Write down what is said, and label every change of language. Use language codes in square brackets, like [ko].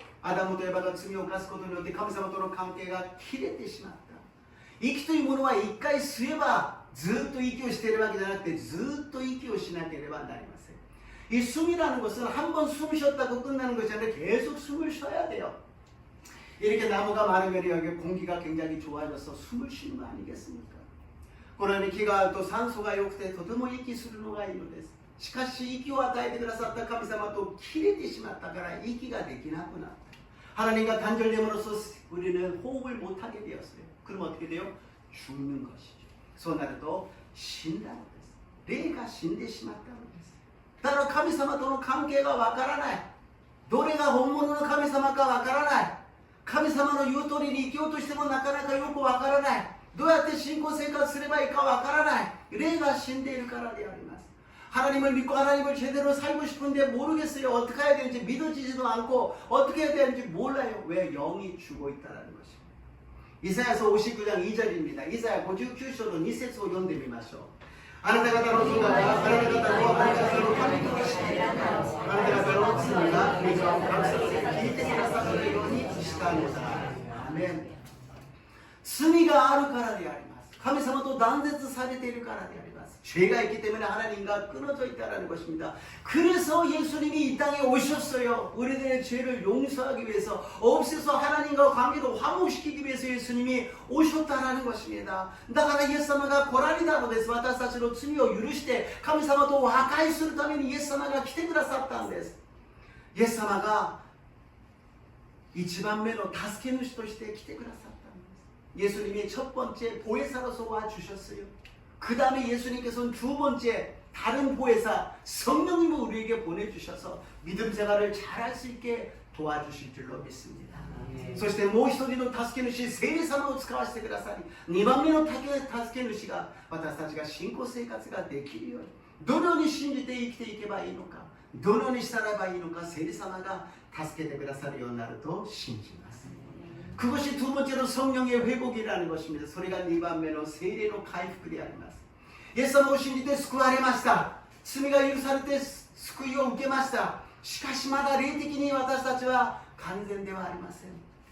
[ko] 아담과 에바가 [ja] 罪を犯すことによって神様との関係が切れてしまった。息というものは一回吸えばずっと息をしているわけじゃなくて、ずっと息をしなければなりません。 [ko] 이 숨이라는 것은 한 번 숨 쉬었다고 끝나는 것이 아니라 계속 숨을 쉬어야 돼요. 이렇게 나무가 많으면 여기 공기가 굉장히 좋아져서 숨을 쉬는 거 아니겠습니까? 그러니 기가 또 산소가 [ja] 良くてとても息するのがいいのです。しかし息を与えてくださった神様と切れてしまったから息ができなくなった。 [ko] 하나님과 단절됨으로써 우리는 호흡을 못하게 되었어요. 그럼 어떻게 돼요? 죽는 것이죠. [ja] そうなると死んだのです。霊が死んでしまったのです。だから神様との関係がわからない。どれが本物の神様かわからない。神様の言う通りに生きようとしてもなかなかよくわからない。どうやって信仰生活すればいいかわからない。霊が死んでいるからであります。 [ko] 하나님을 믿고 하나님을 제대로 살고 싶은데 모르겠어요. 어떻게 해야 되는지 믿어지지도 않고 어떻게 해야 되는지 몰라요. 왜? 영이 죽어 있다는 것입니다. 이사야서 59장 2절입니다. [ja] 이사야 59章の2節を読んでみましょう。あなた方の罪があなた方のあなた方の神としてあなた方の罪が御顔を隠さず聞いてくださるようにしたのだ。アメン。罪があるからであります。神様と断絶されているからであります。 [ko] 죄가 있기 때문에 하나님과 끊어져 있다는 것입니다. 그래서 예수님이 이 땅에 오셨어요. 우리들의 죄를 용서하기 위해서, 없애서 하나님과 관계를 화목시키기 위해서 예수님이 오셨다는 것입니다. [ja] だからイエス様が来られたのです。私たちの罪を許して神様と和解するためにイエス様が来てくださったんです。イエス様が一番目の助け主として来てくださったんです。 [ko] 예수님이 첫 번째 보혜사로서 와 주셨어요. 그 다음에 예수님께서는 두 번째 다른 보혜사 성령님을 우리에게 보내주셔서 믿음 생활을 잘할 수 있게 도와주실 줄로 믿습니다. [ja] そしてもう一人の助け主聖霊様を使わせてくださり、2番目の助け主が私たちが信仰生活ができるように、どのように信じて生きていけばいいのか、どのようにしたらばいいのか、聖霊様が助けてくださるようになると信じます。 [ko] 그것이 두 번째로 성령의 회복이라는 것입니다. [ja] それが2番目の聖霊の回復であります。イエス様を信じて救われました。罪が許されて救いを受けました。しかしまだ霊的に私たちは完全ではありません。